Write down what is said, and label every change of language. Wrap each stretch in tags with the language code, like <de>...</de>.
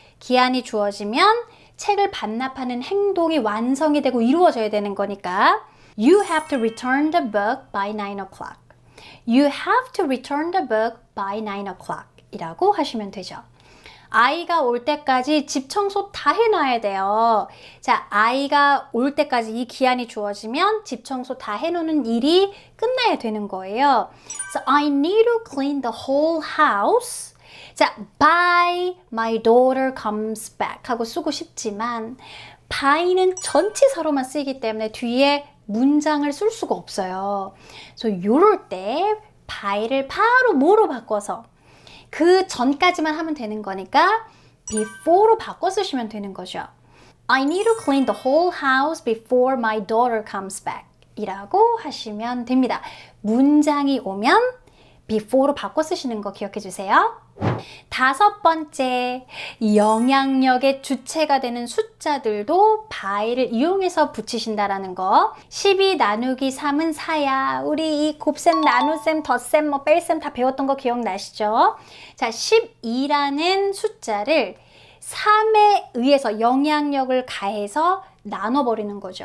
<ko>기한이 주어지면 책을 반납하는 행동이 완성이 되고 이루어져야 되는 거니까</ko> <en>You have to return the book by 9 o'clock. You have to return the book by 9 o'clock</en> <ko>이라고 하시면 되죠. 아이가 올 때까지 집 청소 다 해놔야 돼요. 자, 아이가 올 때까지 이 기한이 주어지면 집 청소 다 해놓는 일이 끝나야 되는 거예요.</ko> <en>So I need to clean the whole house.</en> <ko>자, by my daughter comes back 하고 쓰고 싶지만 by는 전치사로만 쓰이기 때문에 뒤에 문장을 쓸 수가 없어요. 그래서 이럴 때 by를 바로 뭐로 바꿔서 그 전까지만 하면 되는 거니까 before로 바꿔 쓰시면 되는 거죠.</ko> <en>I need to clean the whole house before my daughter comes back</en> <ko>이라고 하시면 됩니다. 문장이 오면 before로 바꿔 쓰시는 거 기억해 주세요. 다섯 번째, 영향력의 주체가 되는 숫자들도 by를 이용해서 붙이신다라는 거. 12 나누기 3은 4야. 우리 이 곱셈, 나눗셈, 덧셈, 뺄셈 다 배웠던 거 기억나시죠? 자, 12라는 숫자를 3에 의해서 영향력을 가해서 나눠버리는 거죠.</ko>